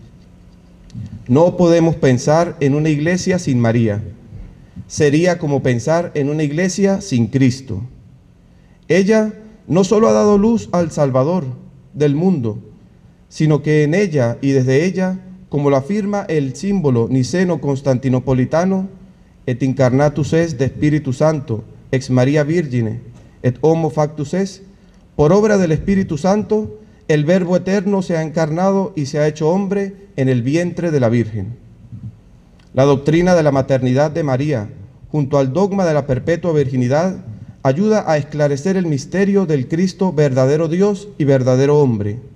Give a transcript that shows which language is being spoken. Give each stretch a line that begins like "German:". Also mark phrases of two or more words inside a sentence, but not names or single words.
Spanish: No podemos pensar en una iglesia sin María. Sería como pensar en una iglesia sin Cristo. Ella no solo ha dado luz al Salvador del mundo, sino que en ella y desde ella, como lo afirma el símbolo niceno-constantinopolitano,
Latin: et incarnatus es de Espíritu Santo, ex María Virgine, et homo factus es,
Spanish: por obra del Espíritu Santo, el Verbo eterno se ha encarnado y se ha hecho hombre en el vientre de la Virgen. La doctrina de la maternidad de María, junto al dogma de la perpetua virginidad, ayuda a esclarecer el misterio del Cristo verdadero Dios y verdadero hombre.